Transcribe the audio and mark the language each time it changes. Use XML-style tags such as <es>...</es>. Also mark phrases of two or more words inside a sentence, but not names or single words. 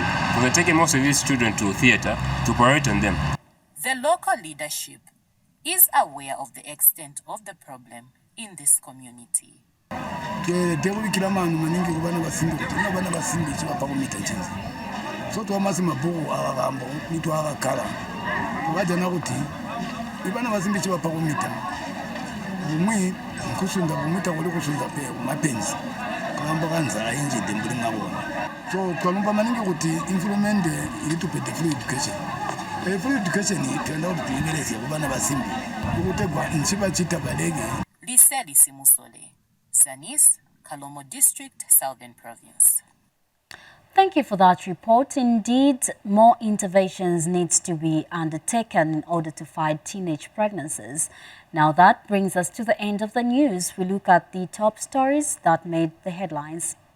<en>So we're taking most of these children to theater to operate on them. The local leadership is aware of the extent of the problem in this community.</en> <toi>So to amasima buku abagambo nitu abakala tubajana kuti ibana bazimbi chiba pakumita umwi kusunda kumita kuli kusunda pe mapenzi kamba kanza inje dembuli ngabona so twalumba maningi kuti implement ilitupete</toi> <en>free education free education</en> <toi>itenda kuti tuimeleze kubana basimbi ukutegwa nchiba chita balege</toi> <en>Liseli Simusole, Zanis, Kalomo District, Southern Province. Thank you for that report. Indeed, more interventions needs to be undertaken in order to fight teenage pregnancies. Now that brings us to the end of the news. We look at the top stories that made the headlines.</en>